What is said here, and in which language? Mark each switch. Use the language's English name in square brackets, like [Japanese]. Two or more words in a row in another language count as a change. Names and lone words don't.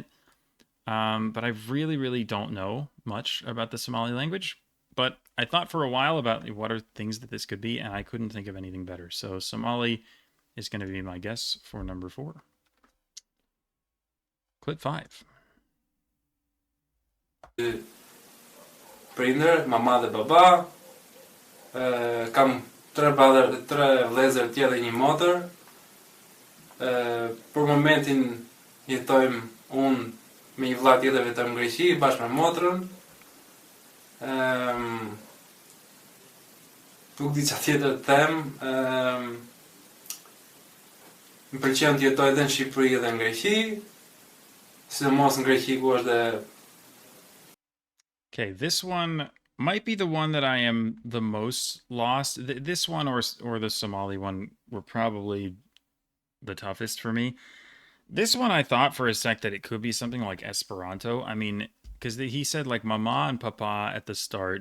[English] But I really don't know much about the Somali language. But I thought for a while about what are things that this could be, and I couldn't think of anything better. So Somali is going to be my guess for number 4. Clip 5. [Albanian] Prindër, mama dhe baba, kam 3 vëllezër tjerë dhe një motër. Për momentin jetojmë unë me një vëlla tjetër vetëm në Greqi bashkë me motrën. Nuk di çfarë tjetër të them. Më pëlqen të jetoj edhe në Shqipëri edhe në Greqi, sidomos në Greqi ku është dhe. [English] Okay, this one might be the one that I am the most lost. This one or the Somali one were probably the toughest for me. This one I thought for a sec that it could be something like Esperanto. I mean, because he said like mama and papa at the start.